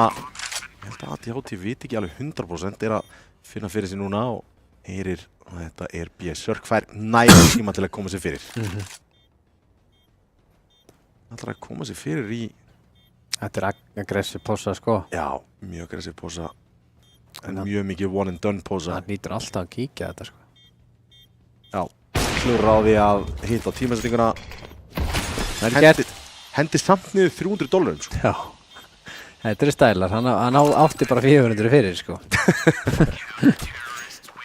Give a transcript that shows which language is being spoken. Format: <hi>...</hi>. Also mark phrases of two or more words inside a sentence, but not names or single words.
<is>Ég held að ATHT viti ekki alveg 100%, er að finna fyrir sig núna og heyrir að þetta er B. Sörk fær næra tíma til að koma sér fyrir. Það ætlar að koma sér fyrir í... Þetta er aggressiv pósa, sko. Já, mjög aggressiv pósa. En mjög mikið</is> <en>one and done</en> <is>pósa. Það nýtur alltaf að kíkja þetta, sko. Já, klúður á því að hitta tímasettinguna. Hendi samt niður $300, sko. Já. Þetta eru stælar, hann átti bara 400 fyrir, sko.</is>